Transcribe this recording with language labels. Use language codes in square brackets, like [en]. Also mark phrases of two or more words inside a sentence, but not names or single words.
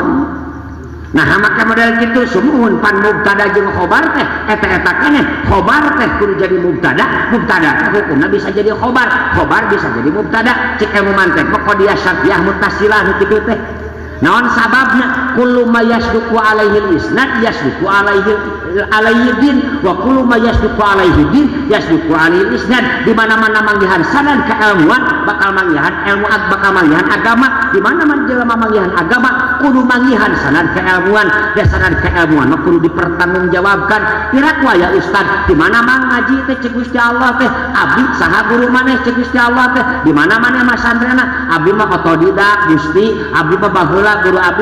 [su] Nah maka model kitu sumuhun pan mubtada jeung khobar teh eta keneh khobar teh kudu jadi mubtada hukumna bisa jadi khobar bisa jadi mubtada cek ilmu mantek pokok dia syartiyah muttasilah nu kitu teh. Naon sababna [ar] كل ما يصدق عليه إسناد يصدق عليه دين وكل ما يصدق عليه دين يصدق عليه إسناد. [su] Di mana-mana manggihan sanad kailmuan bakal manggihan ilmu bakal manggihan agama. Di mana-mana jelema manggihan agama kudu manggihan sanad kailmuan dan sanad kailmuan mah kudu dipertanggungjawabkan. Pirak waya ustad di mana mang ngaji teh cek Gusti Allah teh abdi saha guru maneh cek Gusti Allah teh di mana-mana masantrena abdi mah otodidak Gusti abdi mah baheula guru abdi